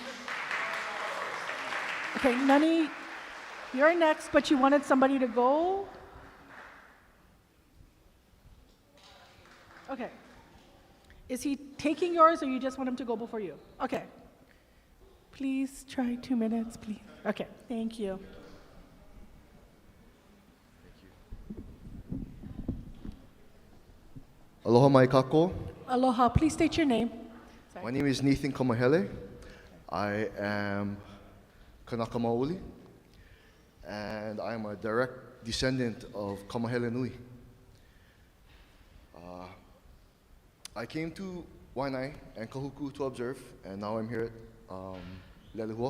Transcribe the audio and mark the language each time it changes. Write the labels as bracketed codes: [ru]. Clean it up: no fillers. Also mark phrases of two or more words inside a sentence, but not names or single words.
[en] Okay, Nani, you're next, but you wanted somebody to go? Okay. Is he taking yours, or you just want him to go before you? Okay. Please try 2 minutes, please. Okay, thank you. [haw] Aloha mai kako. [en] Aloha, please state your name. My name is Nathan Kamahele. I am [haw] Kanaka Maoli, [en] and I am a direct descendant of Kamahele Nui. I came to Waianae and Kahuku to observe, and now I'm here at Leilehua.